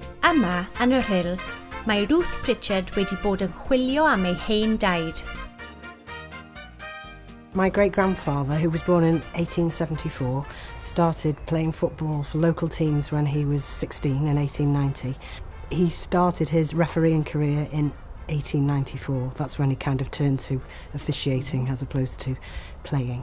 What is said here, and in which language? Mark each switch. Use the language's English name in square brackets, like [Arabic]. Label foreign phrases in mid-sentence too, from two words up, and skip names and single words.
[Welsh] Yma, yn yr Rhyl, mae Ruth Pritchard wedi bod yn chwilio am ei hen daid. [English] My great-grandfather, who was born in 1874, started playing football for local teams when he was 16 in 1890. He started his refereeing career in 1894. That's when he kind of turned to officiating as opposed to playing.